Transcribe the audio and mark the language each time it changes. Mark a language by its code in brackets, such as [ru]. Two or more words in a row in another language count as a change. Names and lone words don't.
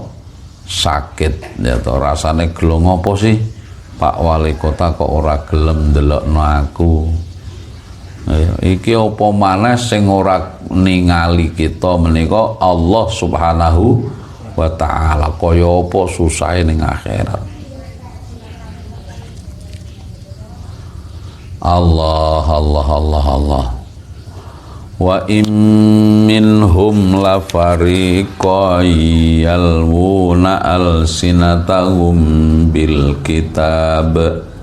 [jv] Sakit ya to, rasane gelong apa sih? Pak Wali Kota kok ora gelem ndelokno aku. Iki apa maneh sing ora ningali kita menika [ar] الله سبحانه وتعالى. [jv] Kaya apa susahe ning akhirat. [ar] Allah Allah Allah Allah. وإن منهم لفريقا يلوون ألسنتهم بالكتاب